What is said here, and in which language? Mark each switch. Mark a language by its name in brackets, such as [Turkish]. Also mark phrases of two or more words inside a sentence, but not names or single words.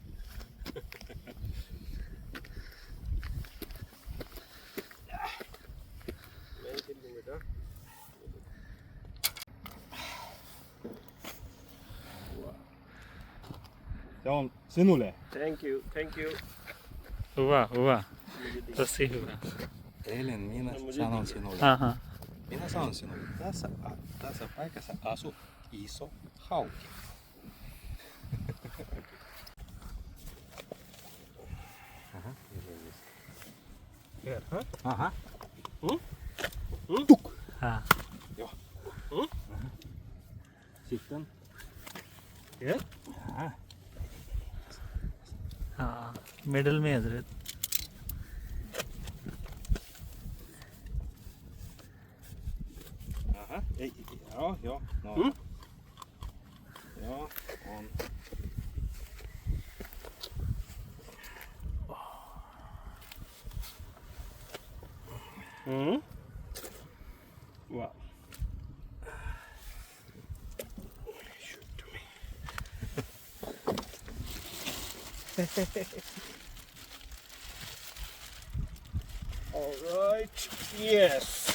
[Finnish] Se on sinulle. [English] Thank you, thank you. [Finnish] Hyvä. Tosi hyvä. Eilen minä sanon sinulle. Aha. Minä sanon sinulle. Tässä paikassa asuu iso hauki. Aha. Tuk. Ha. Joo. Sitten. [Urdu] हाँ मिडल में हजरत [Finnish] Aha. Ei. Joo. No. Joo, on. [English] Wow. Alright, yes.